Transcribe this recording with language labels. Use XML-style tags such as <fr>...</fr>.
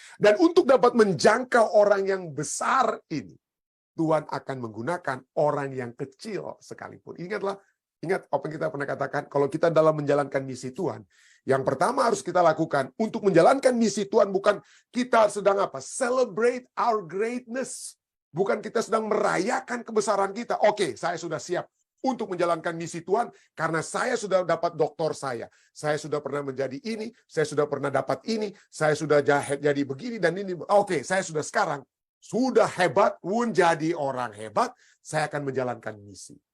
<id>Dan untuk dapat menjangkau orang yang besar ini, Tuhan akan menggunakan orang yang kecil sekalipun. Ingat apa yang kita pernah katakan, kalau kita dalam menjalankan misi Tuhan, yang pertama harus kita lakukan untuk menjalankan misi Tuhan, bukan kita sedang apa?</id> <en>Celebrate our greatness.</en> <id>Bukan kita sedang merayakan kebesaran kita. Oke, saya sudah siap untuk menjalankan misi Tuhan karena saya sudah dapat doktor saya. Saya sudah pernah menjadi ini, saya sudah pernah dapat ini, saya sudah jadi begini dan ini. Oke, saya sudah hebat, menjadi orang hebat, saya akan menjalankan misi.</id>